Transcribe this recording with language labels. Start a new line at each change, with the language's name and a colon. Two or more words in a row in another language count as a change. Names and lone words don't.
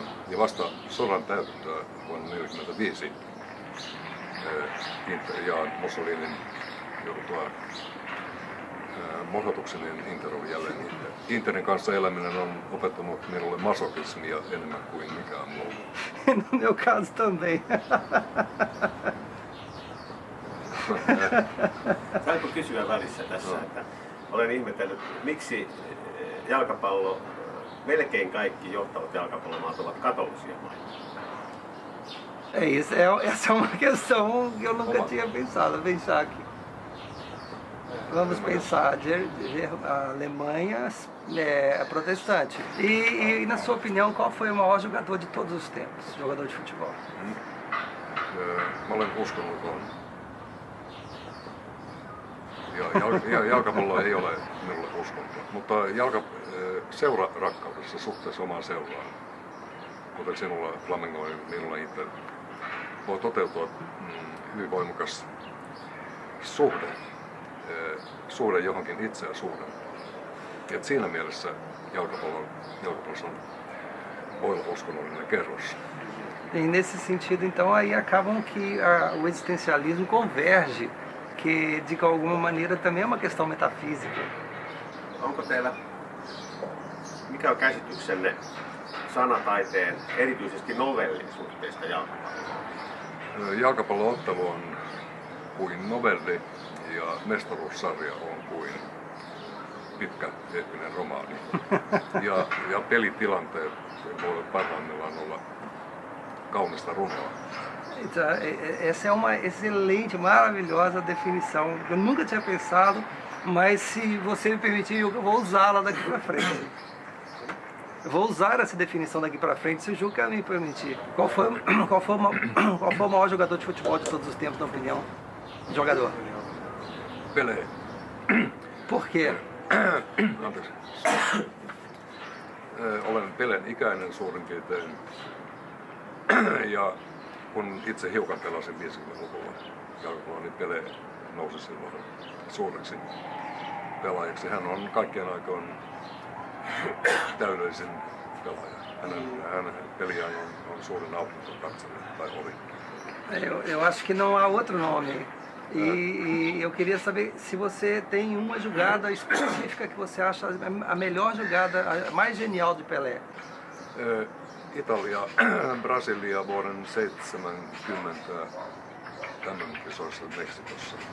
Finnish: Ja vasta sodan täytettyä vuonna 1945 Inter ja Mussolinin jouduttua morhotuksen, niin Inter oli jälleen Inter. Interin kanssa eläminen on opettanut minulle masokismia enemmän kuin mikään muu.
Portuguese: No meu caso também.
Finnish: Saanko kysyä välissä tässä, että olen ihmetellyt, miksi melkein kaikki johtavat jalkapallomaat ovat katolisia maita?
Portuguese: Essa é uma questão que eu nunca tinha pensado. Pensar aqui. Vamos pensar, a Alemanha é protestante. E na sua opinião, qual foi o maior jogador de todos os tempos, jogador de futebol?
Finnish: Mä olen uskonnoton. Jalkapallo ei ole minulle uskonto, mutta seurarakkaudessa suhteessa omaan seuraan, kuten sinulla Flamengo ja minulla Inter, voi toteutua hyvin voimakas suhde johonkin itseä suuren. Et siinä mielessä jalkapallossa voi olla uskonnollinen kerros.
Portuguese: E nesse sentido, então, aí acabam que o existencialismo converge, que de alguma maneira também é uma questão metafísica.
Finnish: Onko teillä, mikä on käsityksenne sanataiteen, erityisesti novellin suhteesta jalkapalloon? Jalkapalloottelu on kuin novelli ja mestaruussarja on kuin pitkä eeppinen romaani. Ja pelitilanteet voivat parhaimmillaan olla kaunista runoa.
Portuguese: Essa é uma excelente, maravilhosa definição. Eu nunca tinha pensado, mas se você me permitir, eu vou usá-la daqui para frente. Eu vou usar essa definição daqui para frente, se o Juca me permitir. Qual foi o maior jogador de futebol de todos os tempos, na opinião? Jogador. Pelé. Por quê?
Finnish: Anteeksi. Olen Pelén ikäinen suurin piirtein. Ja kun itse hiukan pelasin 50-luvulla jalkapalloa, niin Pelé nousi silloin suureksi pelaajaksi. Hän on kaikkien aikojen täydellisin pelaaja. Hänen peliään on suurin nautinto katsella, tai oli.
Portuguese: Eu acho que não há outro nome E eu queria saber se você tem uma jogada específica que você acha a melhor jogada, a mais genial de Pelé.
Finnish: Italia, Brasilia vuoden 70 MM-kisoissa Meksikossa.